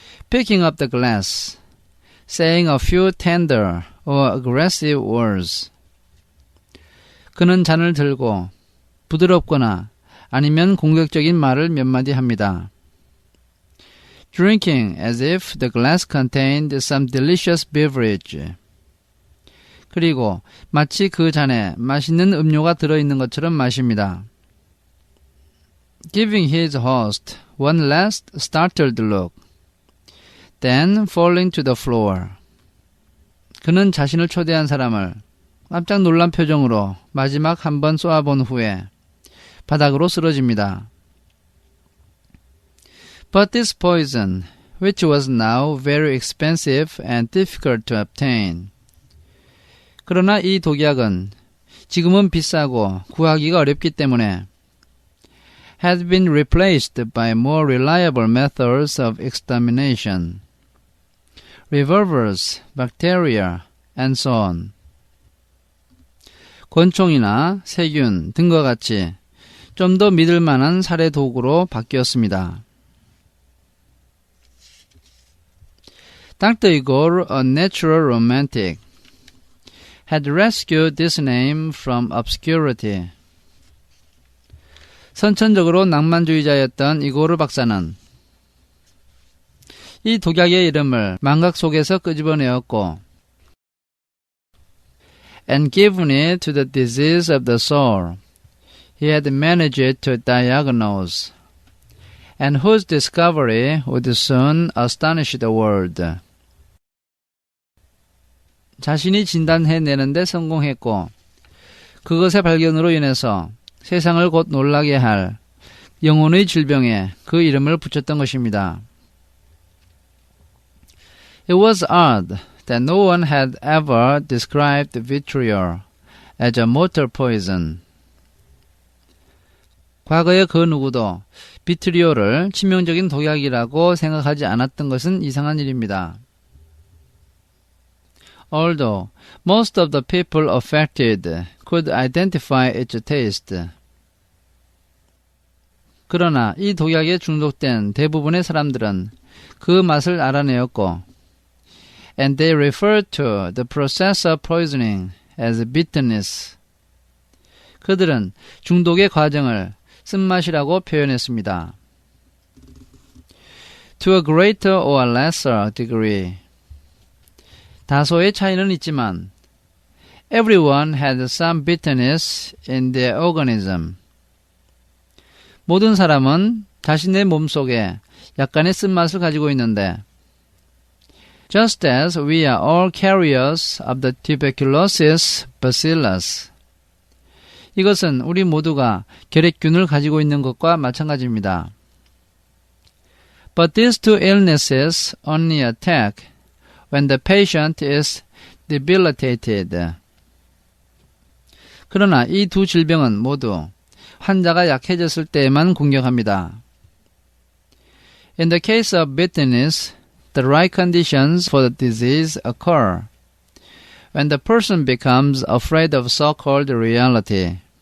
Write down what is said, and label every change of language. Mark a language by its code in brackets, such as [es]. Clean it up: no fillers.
[en] Picking up the glass, saying a few tender or aggressive words. [ko] 그는 잔을 들고 부드럽거나 아니면 공격적인 말을 몇 마디 합니다. [en] Drinking as if the glass contained some delicious beverage. [ko] 그리고 마치 그 잔에 맛있는 음료가 들어있는 것처럼 마십니다. [en] Giving his host one last startled look, then falling to the floor. [ko] 그는 자신을 초대한 사람을 깜짝 놀란 표정으로 마지막 한 번 쏘아본 후에 바닥으로 쓰러집니다. [en] But this poison, which was now very expensive and difficult to obtain. [ko] 그러나 이 독약은 지금은 비싸고 구하기가 어렵기 때문에 [en] had been replaced by more reliable methods of extermination. Revolvers, bacteria, and so on. [ko] 권총이나 세균 등과 같이 좀 더 믿을 만한 살해 도구로 바뀌었습니다. [en] Dr. Igor, a natural romantic, had rescued this name from obscurity. [ko] 선천적으로 낭만주의자였던 이고르 박사는 이 독약의 이름을 망각 속에서 끄집어내었고 [en] and given it to the disease of the soul he had managed to diagnose and whose discovery would soon astonish the world. [ko] 자신이 진단해내는데 성공했고 그것의 발견으로 인해서 세상을 곧 놀라게 할 영혼의 질병에 그 이름을 붙였던 것입니다. [en] It was odd that no one had ever described vitriol as a mortal poison. [ko] 과거에 그 누구도 비트리올을 치명적인 독약이라고 생각하지 않았던 것은 이상한 일입니다. [en] Although most of the people affected could identify its taste. [ko] 그러나 이 독약에 중독된 대부분의 사람들은 그 맛을 알아내었고 [en] and they referred to the process of poisoning as bitterness. [ko] 그들은 중독의 과정을 쓴맛이라고 표현했습니다. [en] To a greater or lesser degree. [ko] 다소의 차이는 있지만 [en] everyone had some bitterness in their organism. [ko] 모든 사람은 자신의 몸속에 약간의 쓴맛을 가지고 있는데 [en] just as we are all carriers of the tuberculosis bacillus. [ko] 이것은 우리 모두가 결핵균을 가지고 있는 것과 마찬가지입니다. [en] But these two illnesses only attack when the patient is debilitated. [ko] 그러나 이 두 질병은 모두 환자가 약해졌을 때에만 공격합니다. [en] In the case of bitterness, the right conditions for the disease occur when the person becomes afraid of so-called reality.